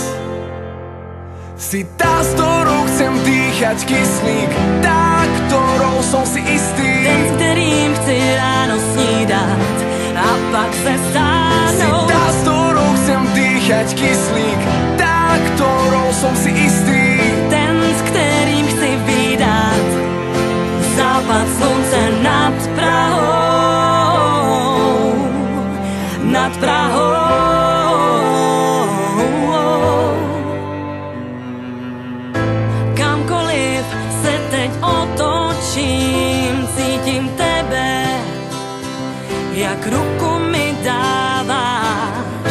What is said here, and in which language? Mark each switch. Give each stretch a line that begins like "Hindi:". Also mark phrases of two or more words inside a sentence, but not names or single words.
Slovak: Si tá, s ktorou chcem dýchať kyslík, tá, ktorou som si istý,
Czech: ten,
Slovak: s ktorým
Czech: chci ráno snídať a pak se stáhnout.
Slovak: Si tá, s ktorou chcem dýchať kyslík, tá, ktorou som si istý,
Czech: ten,
Slovak: s ktorým
Czech: chci vídať západ slunce nad Prahou, nad Prahou. Kamkoliv se teď otočím, cítím tebe, jak ruku mi dáváš.